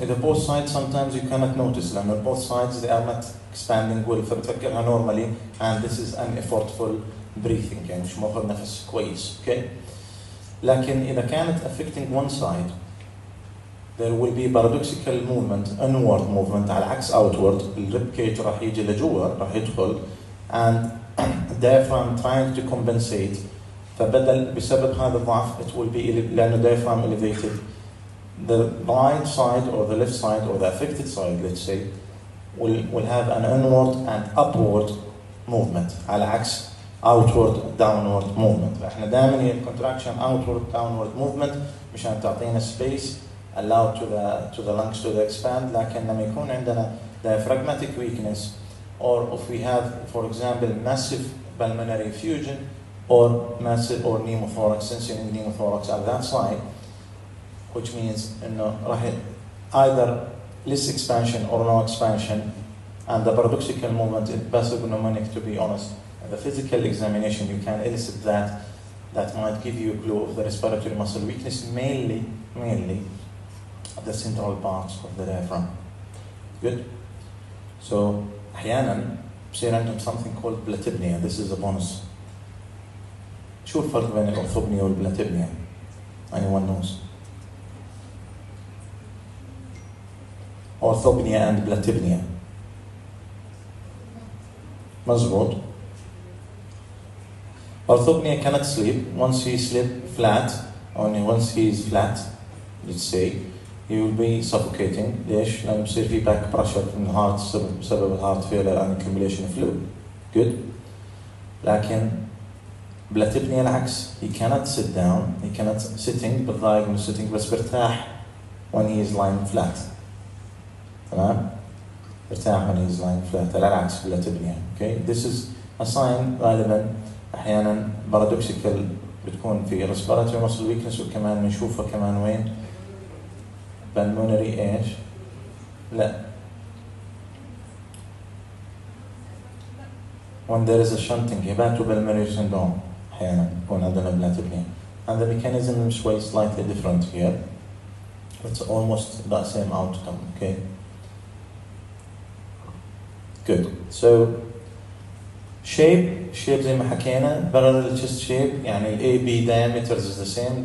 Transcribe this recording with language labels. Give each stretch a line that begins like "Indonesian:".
English: Either both sides, sometimes you cannot notice, لأن both sides they are not expanding well, فبتفكرها normally, and this is an effortful breathing,
Arabic: يعني مش ماخذ نفس كويس.
English: Okay.
Arabic: لكن إذا كانت
English: affecting one side, there will be paradoxical movement, inward movement
Arabic: على عكس
English: outward.
Arabic: الريب كيج راح يجي لجوا راح يدخل
English: and diaphragm trying to compensate.
Arabic: فبدل بسبب هذا الضعف
English: it will be
Arabic: لأنه diaphragm elevated.
English: The right side or the left side or the affected side, let's say, will have an inward and upward movement
Arabic: على عكس
English: outward downward movement.
Arabic: احنا دائما هي
English: contraction outward downward movement مشان تعطينا space allowed to the lungs to expand. لكن لما يكون عندنا diaphragmatic weakness or if we have for example massive pulmonary effusion or massive or pneumothorax, sensing pneumothorax at that side, which means
Arabic: انه راح
English: either less expansion or no expansion, and the paradoxical movement is passive pneumonic. To be honest, and the physical examination you can elicit that might give you a clue of the respiratory muscle weakness, mainly the central parts of the diaphragm. Good. So
Arabic: احيانا بصير عندهم
English: something called blatipnea. This is a bonus.
Arabic: شو الفرق بين الأورثوبنيا والبلاتيبنيا؟
English: Anyone knows? Orthopnea and blatipnea.
Arabic: مظبوط.
English: Orthopnea cannot sleep. Once he sleep flat, only once he is flat, let's say, he will be suffocating. ليش؟ لأنه بصير في back pressure from the heart بسبب الهارت failure and accumulation of fluid.
Arabic: Good. لكن بلاتيبنيا العكس.
English: He cannot sit down. He cannot sitting بالضايق sitting
Arabic: بس برتاح
English: when he is lying flat.
Arabic: تمام؟ ارتاح
English: when he is lying flat.
Arabic: على العكس بلاتيبنيا. Okay.
English: This is a sign
Arabic: غالبا أحيانا paradoxical بتكون في respiratory muscle weakness وكمان بنشوفها كمان وين؟ pulmonary ايش؟ لا.
English: When there is a shunting, hepatopulmonary syndrome أحيانا يكون عندنا platypnea. And the mechanism is slightly different here. It's almost the same outcome. Okay. Good. So shape
Arabic: زي ما حكينا
English: parallel chest shape يعني ال AB diameters is the same.